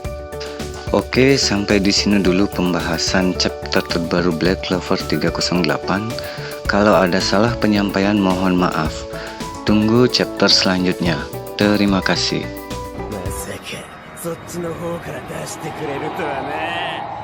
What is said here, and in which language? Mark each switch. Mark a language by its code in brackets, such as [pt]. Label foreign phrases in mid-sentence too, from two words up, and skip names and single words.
[id] Oke, sampai di sini dulu pembahasan chapter terbaru Black Clover 308. Kalau ada salah penyampaian mohon maaf. Tunggu chapter selanjutnya. Terima kasih. [ja] まさかそっちの方から出してくれるとはな。